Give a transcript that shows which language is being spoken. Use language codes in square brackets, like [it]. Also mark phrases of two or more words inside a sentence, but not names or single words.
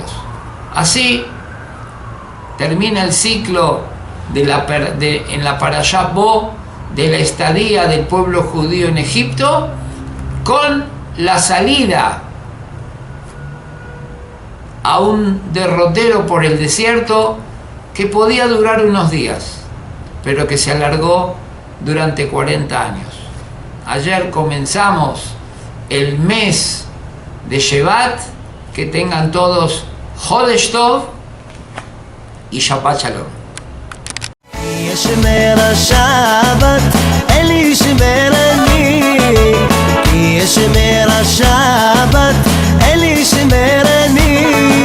[es] Así termina el ciclo en la Parashá Bo de la estadía del pueblo judío en Egipto, con la salida a un derrotero por el desierto que podía durar unos días, pero que se alargó durante 40 años. Ayer comenzamos el mes de Shevat. Que tengan todos [he] חודש טוב [es] y [he] שבת שלום. ישמר השבת, אל ישמרני. ישמר השבת, אל ישמרני.